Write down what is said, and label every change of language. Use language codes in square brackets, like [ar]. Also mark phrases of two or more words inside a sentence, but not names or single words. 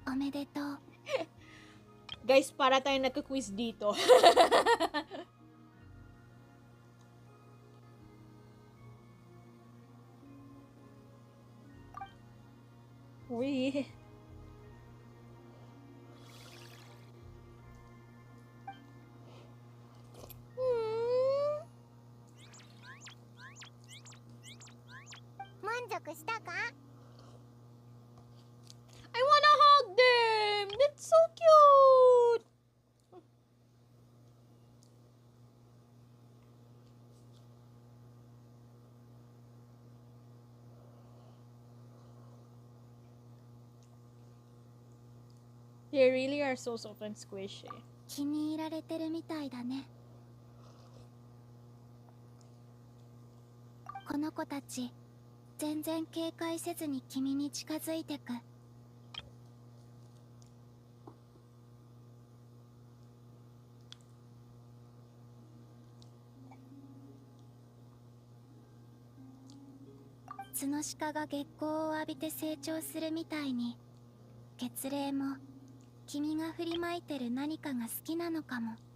[ja] めでとう。 [tl] Guys, para tayong nagka-quiz dito. Uy. Hmm. [ja] 満足したか？ [en] I wanna hug them! That's so cute! They really are so soft and squishy. [ja] 気に入られてるみたいだね。この子たち全然警戒せずに君に近づいてく。ツノシカが月光を浴びて成長するみたいに、月齢も君が振りまいてる何かが好きなのかも。